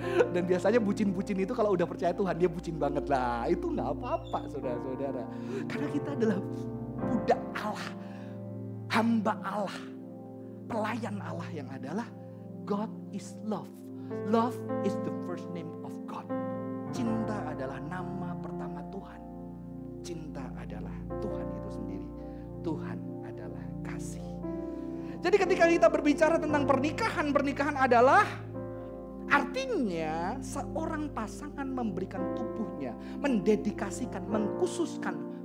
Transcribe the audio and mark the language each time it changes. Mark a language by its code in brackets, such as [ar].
[id] Dan biasanya bucin-bucin itu kalau udah percaya Tuhan, dia bucin banget lah. Itu gak apa-apa saudara-saudara. Karena kita adalah budak Allah, hamba Allah, pelayan Allah yang adalah [en] God is love. Love is the first name of God. [id] Cinta adalah nama pertama Tuhan. Cinta adalah Tuhan itu sendiri. Tuhan adalah kasih. Jadi ketika kita berbicara tentang pernikahan, pernikahan adalah artinya seorang pasangan memberikan tubuhnya, mendedikasikan, mengkhususkan.